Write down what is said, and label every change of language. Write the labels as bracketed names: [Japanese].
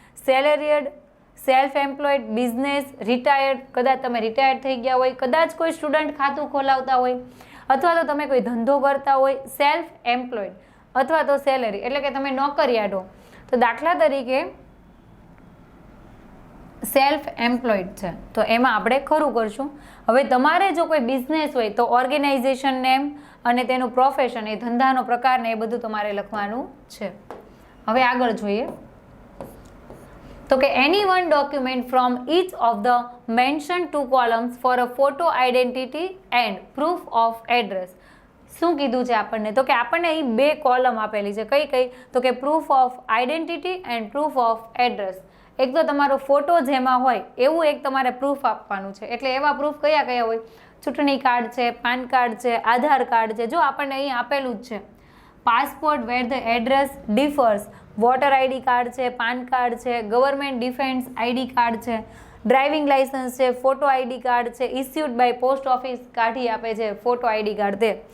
[Gujarati] સેલેરિયડ, self employed, business, retired, કદાચ તમે retired થઈ ગયા હોય, કદાચ કોઈ સ્ટુડન્ટ ખાતું ખોલાવતા હોય, અથવા તો તમે કોઈ ધંધો કરતા હોય, સેલ્ફ એમ્પ્લોયડ અથવા તો સેલેરી એટલે કે તમે નોકરિયાત હો. તો દાખલા તરીકે સેલ્ફ એમ્પ્લોયડ છે તો એમાં આપણે ખરું કરશું. હવે તમારે જો કોઈ બિઝનેસ હોય તો ઓર્ગેનાઇઝેશન નેમ અને તેનું પ્રોફેશન, એ ધંધાનો પ્રકાર ને એ બધું તમારે લખવાનું છે. હવે આગળ જોઈએ તો કે [English] એની one document from each of the mentioned 2 columns for a photo identity and proof of address. [Gujarati] શું કીધું છે આપણને? તો કે આપણને અહીં 2 કોલમ આપેલી છે. કઈ કઈ? તો કે proof of identity and proof of address. એક તો તમારો ફોટો જેમાં હોય એવું એક તમારે પ્રૂફ આપવાનું છે. એટલે એવા પ્રૂફ કયા કયા હોય? ચૂંટણી કાર્ડ છે, પાન કાર્ડ છે, આધાર કાર્ડ છે. જો આપણને અહીં આપેલું જ છે [English] passport where the address differs, [Gujarati] voter ID card છે, પાન કાર્ડ છે, ગવર્મેન્ટ ડિફેન્સ આઈડી કાર્ડ છે, ડ્રાઇવિંગ લાઇસન્સ છે, ફોટો આઈડી કાર્ડ છે, ઇસ્યુડ બાય પોસ્ટ ઓફિસ કાઢી આપે છે ફોટો આઈડી કાર્ડ તે.